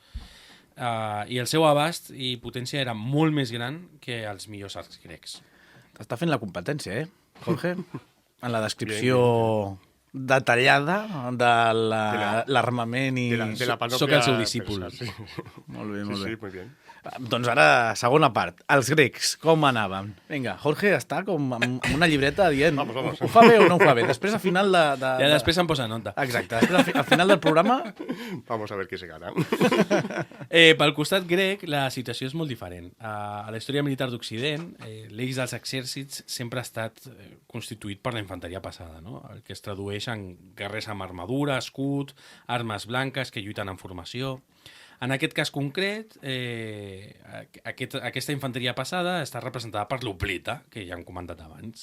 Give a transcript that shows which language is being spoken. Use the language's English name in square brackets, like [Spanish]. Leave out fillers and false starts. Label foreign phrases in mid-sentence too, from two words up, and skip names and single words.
[Catalan] I el seu abast i potència era molt més gran que els millors arcs grecs. T'està fent la competència, Jorge? En la descripció detallada de l'armament i... de la panoplia Soc el seu discípul. persa, sí. Molt bé, molt bé. Sí, [Spanish] muy bien. [Catalan] Doncs ara, segona part. Els grecs, com anaven? Vinga, Jorge està com amb una llibreta dient [Spanish] Vamos. [Catalan] ho fa bé o no ho fa bé. Després, al final Ja després em posa nota. Exacte. Després, al final del programa... [Spanish] Vamos a ver qué se gana. [Catalan] Pel costat grec, la situació és molt diferent. A la història militar d'Occident, l'eix dels exèrcits sempre ha estat constituït per la infanteria passada, no? El que es tradueix en guerrers amb armadura, escut, armes blanques que lluiten en formació. En aquest cas concret, aquesta infanteria passada està representada per l'hoplita, que ja hem comentat abans.